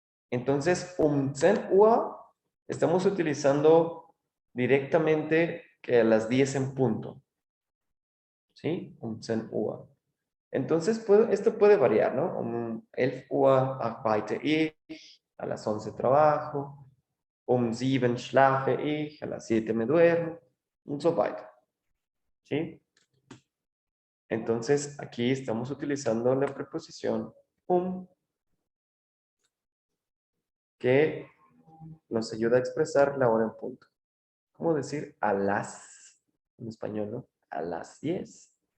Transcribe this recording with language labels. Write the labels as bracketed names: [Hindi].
[Spanish] Entonces, 10 Uhr estamos utilizando directamente que a las 10 en punto. ¿Sí? 10 Uhr. Entonces, esto puede variar, ¿no? [German] 11 Uhr arbeite ich, [Spanish] a las 11 trabajo, [German] 7 schlafe ich, [Spanish] a las 7 me duermo, [German] und so weiter. [Spanish] ¿Sí? Entonces, aquí estamos utilizando la preposición que nos ayuda a expresar la hora en punto. ¿Cómo decir a las en español, no? A las 10.